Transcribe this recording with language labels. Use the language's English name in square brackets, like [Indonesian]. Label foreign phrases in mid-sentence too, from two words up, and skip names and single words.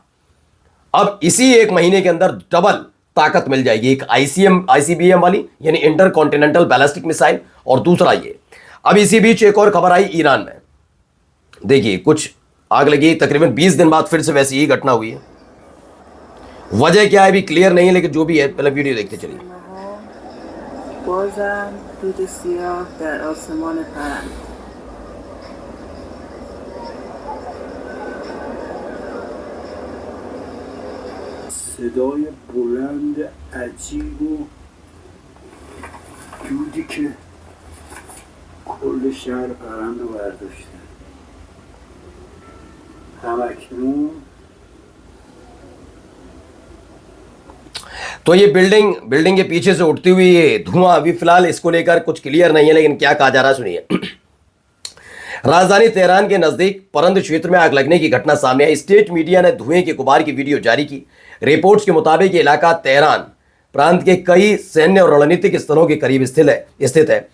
[Hindi] अब इसी एक महीने के अंदर डबल ताकत मिल जाएगी, एक आईसीबीएम वाली यानी [English] intercontinental ballistic missile, [Hindi] और दूसरा ये। अब इसी बीच एक और खबर आई ईरान में, देखिए कुछ आग लगी, तकरीबन 20 दिन बाद फिर से वैसी ही घटना हुई है। वजह क्या है अभी क्लियर नहीं है, लेकिन जो भी है पहले वीडियो देखते चलिए। [Persian] صدای بلند عجیب و دودی که کل شهر پرند رو برداشته. همکنون [Hindi] तो ये बिल्डिंग के पीछे से उठती हुई ये धुआं, अभी फिलहाल इसको लेकर कुछ क्लियर नहीं है, लेकिन क्या कहा जा रहा है सुनिए। राजधानी तेहरान के नजदीक परंद क्षेत्र में आग लगने की घटना सामने आई। स्टेट मीडिया ने धुएं के गुबार की वीडियो जारी की। रिपोर्ट्स के मुताबिक ये इलाका तेहरान प्रांत के कई सैन्य और रणनीतिक स्थलों के करीब स्थित है।